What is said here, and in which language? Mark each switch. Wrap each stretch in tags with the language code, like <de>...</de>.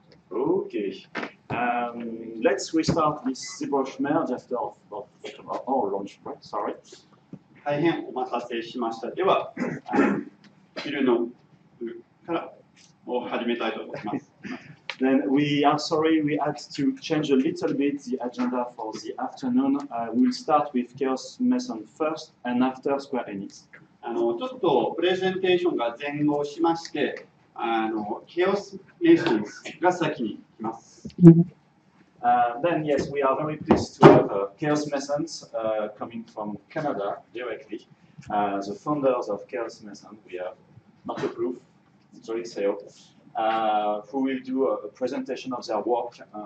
<en>Okay, let's restart this ZBrush merge after our launch break. Sorry.</en> <ja>大変お待たせしました。では、昼のから始めたいと思います。</ja> <en>Then we are sorry we had to change a little bit the agenda for the afternoon. We'll start with Keos Mason first and after Square Enix.</en> <ja>ちょっとプレゼンテーションが前後しまして、Keos Masons が先に来ます。</ja> <en>Then yes, we are very pleased to have Keos Masons coming from Canada directly. The founders of Keos Mason, we have Marco Plouffe, Cédric Seaut, who will do a presentation of their work.</en>